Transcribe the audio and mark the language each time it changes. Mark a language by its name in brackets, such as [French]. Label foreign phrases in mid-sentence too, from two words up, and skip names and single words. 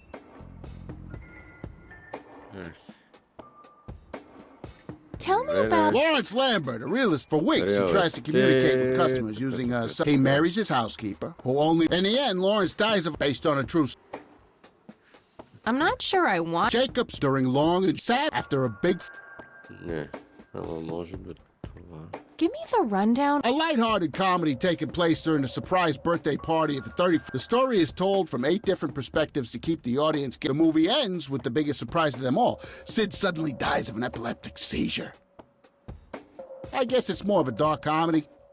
[English] Tell me about... Lawrence Lambert, a realist for weeks, who tries to communicate with customers using a... He marries his housekeeper, who only... In the end, Lawrence dies of... Based on a true... I'm not sure I want... Jacobs during long and sad after a big... [Bulgarian] Не. Ама може би това. [English] Give me the rundown. A lighthearted comedy taking place during a surprise birthday party of a 30... The story is told from 8 different perspectives to keep the audience... The movie ends with the biggest surprise of them all. Sid suddenly dies of an epileptic seizure. I guess it's more of a dark comedy.